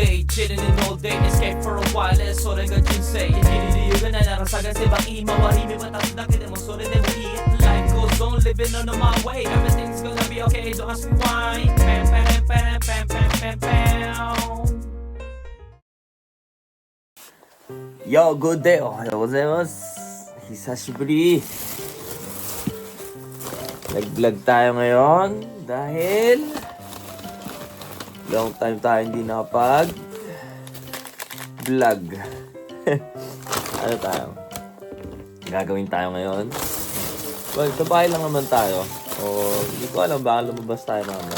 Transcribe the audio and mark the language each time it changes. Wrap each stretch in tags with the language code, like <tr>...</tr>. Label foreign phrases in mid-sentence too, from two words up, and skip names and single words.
<en>chilling in all day, escape for a while,</en> <ja>それが人生生きる理由がないなら探せばいい周り見渡すだけでもそれでもいい</ja> <en>Life goes on, living on my way, everything's gonna be okay, don't ask me why. Pam pam pam pam pam pam pam. Yo, good day!</en> <ja>おはようございます。久しぶり。</ja> <tl>Nag-vlog tayo ngayon dahil</tl> <en>long time</en> <tl>tayo hindi nakapag-vlog. Ano tayo? Gagawin tayo ngayon? Well, sa bahay lang naman tayo. O, hindi ko alam baka lumabas tayo naman.</tl>